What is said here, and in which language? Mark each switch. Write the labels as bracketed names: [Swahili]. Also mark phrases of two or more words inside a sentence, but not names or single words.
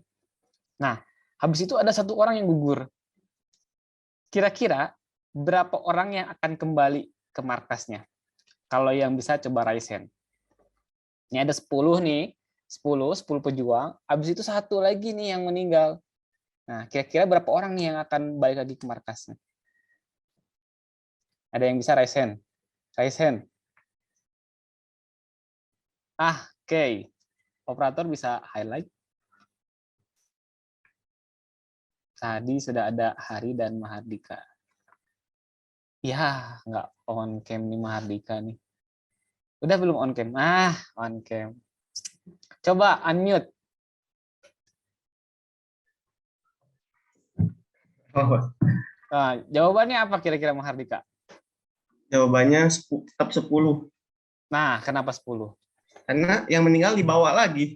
[Indonesian] Nah, habis itu ada satu orang yang gugur. Kira-kira berapa orang yang akan kembali ke markasnya? Kalau yang bisa coba [English] raise hand. [Indonesian] Ini ada 10 nih, 10 pejuang, habis itu satu lagi nih yang meninggal. Nah, kira-kira berapa orang nih yang akan balik lagi ke markasnya? Ada yang bisa [English] raise hand? Raise hand. [Indonesian] Oke. Operator bisa highlight. Tadi sudah ada Hari dan Mahardika. Ya, nggak [English] on cam [Indonesian] nih Mahardika nih. Udah belum [English] on cam? On cam. [Indonesian] Coba unmute. Nah, jawabannya apa kira-kira Mahardika? Jawabannya tetap 10. Nah, kenapa 10? Karena yang meninggal dibawa lagi.